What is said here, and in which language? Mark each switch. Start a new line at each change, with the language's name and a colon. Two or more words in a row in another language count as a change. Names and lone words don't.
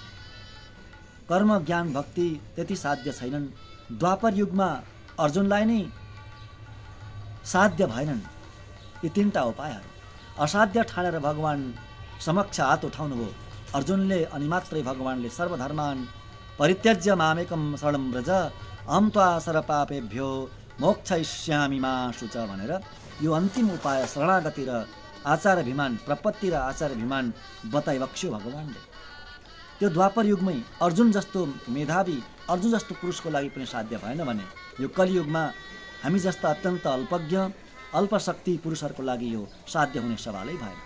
Nepali: कर्म ज्ञान भक्ति त्यति साध्य छैनन्। द्वापर युगमा अर्जुनलाई नै साध्य भएनन् यी 3टा उपायहरू। असाध्य ठानेर भगवान समक्ष हात उठाउनु भयो अर्जुनले, अनि मात्रै भगवानले
Sanskrit: सर्वधर्मान परित्यज्य मामेकं शरणं व्रज अहं त्वा सर्वपापेभ्यो मोक्षयिष्यामि मा शुच
Nepali: भनेर यो अन्तिम उपाय शरणागति र आचार अभिमान, प्रपत्ति र आचार अभिमान बताइबक्स्यो भगवानले। त्यो द्वापर युगमै अर्जुन जस्तो मेधावी, अर्जुन जस्तो पुरुषको लागि पनि साध्य भएन भने यो कलियुगमा हामी जस्ता अत्यन्त अल्पज्ञ अल्पशक्ति पुरुषहरूको लागि यो साध्य हुने सवालै भएन।